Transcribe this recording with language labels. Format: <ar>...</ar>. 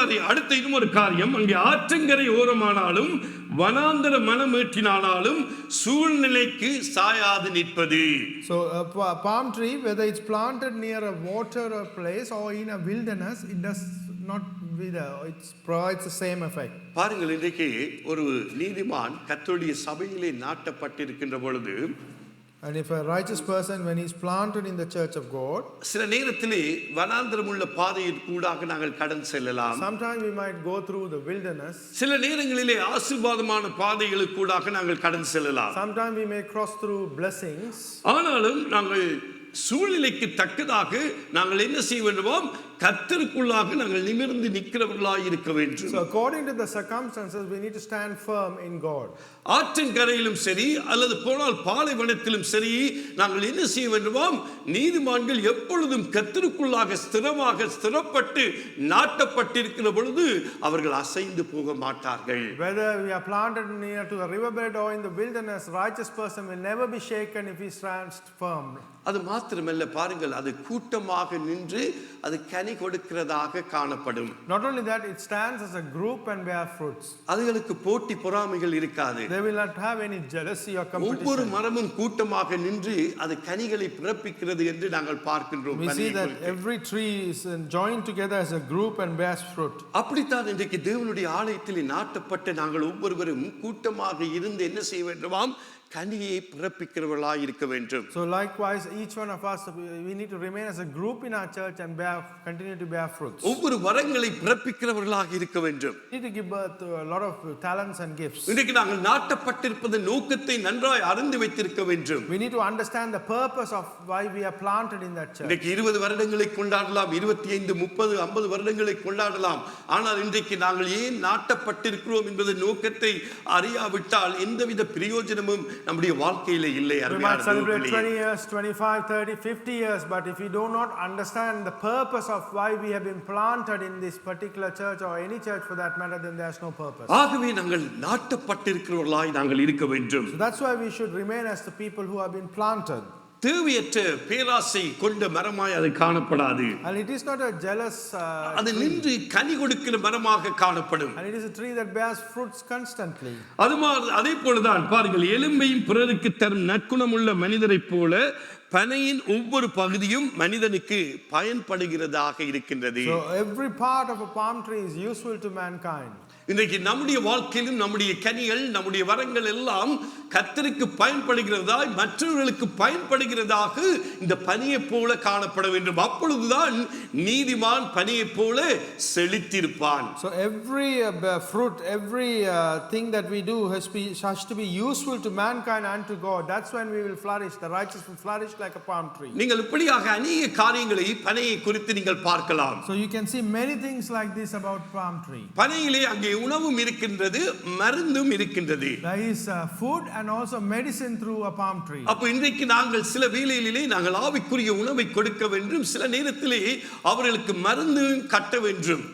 <ta>அடுத்த இன்னும் ஒரு காரியம், அங்கே ஆற்றங்கரை ஓரமானாலும் வனாந்தர மனமேற்றினாலும் சூழ்நிலைக்கு சாயாது நிற்பது.</ta> <en>So a palm tree, whether it's planted near a water or place or in a wilderness, it does not it provides the same effect.</en> <ta>பாருங்கள், இன்றைக்கு ஒரு நீதிமான் கர்த்தருடைய சபையிலே நாட்டப்பட்டிருக்கின்ற பொழுது,</ta> <en>and if a righteous person, when he is planted in the church of God,</en> <ta>சில நேரத்திலே வனாந்தரமுள்ள பாதையின் கூடாக நாங்கள் கடந்து செல்லலாம்.</ta> <en>sometimes we might go through the wilderness.</en> <ta>சில நேரங்களிலே ஆசீர்வாதமான பாதைகளுக்கு கூடாக நாங்கள் கடந்து செல்லலாம்.</ta> <en>Sometimes we may cross through blessings.</en> <ta>ஆனாலும் நாங்கள் சூழ்நிலைக்கு தக்கதாக நாங்கள் என்ன செய்ய வேண்டுமாம்? கர்த்தருக்குள்ளாக நாங்கள் நிமிர்ந்து நிற்கிறவர்களாய் இருக்க வேண்டும்.</ta> <en>So according to the circumstances we need to stand firm in God.</en> <ta>ஆற்றங்கரையிலும் சரி அல்லது போனால் பாலைவனத்திலும் சரி நாங்கள் என்ன செய்ய வேண்டுமாம்? நீதிமான்கள் எப்பொழுதும் கர்த்தருக்குள்ளாக ஸ்திரப்பட்டு நாட்டப்பட்டிருக்கிற பொழுது அவர்கள் அசைந்து போக மாட்டார்கள்.</ta> <en>Whether we are planted near to the riverbed or in the wilderness, righteous person will never be shaken if he stands firm.</en> <ta>அது மாத்திரமல்ல, பாருங்கள், அது கூட்டமாக நின்று அது கனி கொடுக்கிறதாக காணப்படும்.</ta> <en>Not only that, it stands as a group and bear fruits.</en> <ta>அதுகளுக்கு போட்டி பொறாமைகள் இருக்காது.</ta> <en>They will not have any jealousy or competition.</en> <ta>ஒவ்வொரு மரமும் கூட்டமாக நின்று அது கனிகளை பிறப்பிக்கிறது என்று நாங்கள் பார்க்கின்றோம்.</ta> <en>We see that every tree is joined together as a group and bears fruit.</en> <ta>அப்படித்தான் இன்றைக்கு தேவனுடைய ஆலயத்தில் நாட்டப்பட்ட நாங்கள் ஒவ்வொருவரும் கூட்டமாக இருந்து என்ன செய்ய வேண்டுமாம்? கனியை பிறப்பிக்கிறவர்களாய் இருக்க வேண்டும்.</ta> <en>So likewise, each one of us, we need to remain as a group in our church and continue to bear fruits.</en> <ta>ஒவ்வொரு வரங்களை பிறப்பிக்கிறவர்களாக இருக்க வேண்டும்.</ta> <en>We need to give birth to a lot of talents and gifts.</en> <ta>இன்றைக்கு நாங்கள் நாட்டப்பட்டிருப்பதன் நோக்கத்தை நன்றாய் அறிந்து வைத்திருக்க வேண்டும்.</ta> <en>We need to understand the purpose of why we are planted in that church.</en> <ta>இன்றைக்கு 20 வருடங்களை கொண்டாடலாம், 25, 30, 50 வருடங்களை கொண்டாடலாம். ஆனால் இன்றைக்கு நாங்கள் ஏன் நாட்டப்பட்டிருக்கிறோம் என்பதன் நோக்கத்தை அறியாவிட்டால் எந்தவித பிரயோஜனமும் நம்முடைய வாழ்க்கையில இல்லை.</ta> <en>We might celebrate 20 years, 25, 30, 50 years, but if we do not understand the purpose of why we have been planted in this particular church or any church for that matter, then there's no purpose.</en> <ta>ஆகவே நாங்கள் நாட்டப்பட்டிருக்கிறவர்களாய் நாங்கள் இருக்க வேண்டும்.</ta> <en>So that's why we should remain as the people who have been planted.</en> <ta>தேவையற்ற பேராசை கொண்ட மரமாய் அது காணப்படாது.</ta> <en>And it is not a jealous</en> <ta>அது நின்று கனி கொடுக்கிற மரமாக காணப்படும்.</ta> <en>and it is a tree that bears fruits constantly.</en> <ta>அதே போலதான் பாருங்கள், எலும்பையும் பிறருக்கு தரும் நற்குணமுள்ள மனிதரைப் போல பனையின் ஒவ்வொரு பகுதியும் மனிதனுக்கு பயன்படுகிறதாக இருக்கின்றது.</ta> <en>So every part of a palm tree is useful to mankind.</en> <ta>இன்றைக்கு நம்முடைய வாழ்க்கையிலும் நம்முடைய கனிகள், நம்முடைய வரங்கள் எல்லாம் கர்த்தருக்கு பயன்படுகிறதாய் மற்றவர்களுக்கு பயன்படுகிறதாக இந்த பனியை போல காணப்பட வேண்டும். அப்பொழுதுதான் நீதிமான் பனியை போல செழித்திருப்பான்.</ta> <en>So every fruit, every thing that we do has to be useful to mankind and to God. That's when we will flourish. The righteous will flourish like a palm tree.</en> <ta>நீங்கள் இப்படியாக அநேக காரியங்களை பனையை குறித்து நீங்கள் பார்க்கலாம்.</ta> <en>So you can see many things like this about palm tree.</en> <ta>பனையிலே அங்கே உணவும் இருக்கின்றது, மருந்தும் இருக்கின்றது.</ta> <en>There is food and also medicine through a palm tree.</en> <ta>அப்ப இன்றைக்கு நாங்கள் சில வேளைகளிலே நாங்கள் ஆவிக்குரிய உணவை கொடுக்க வேண்டும், சில நேரத்திலே அவர்களுக்கு மருந்து கட்ட வேண்டும்.</ta>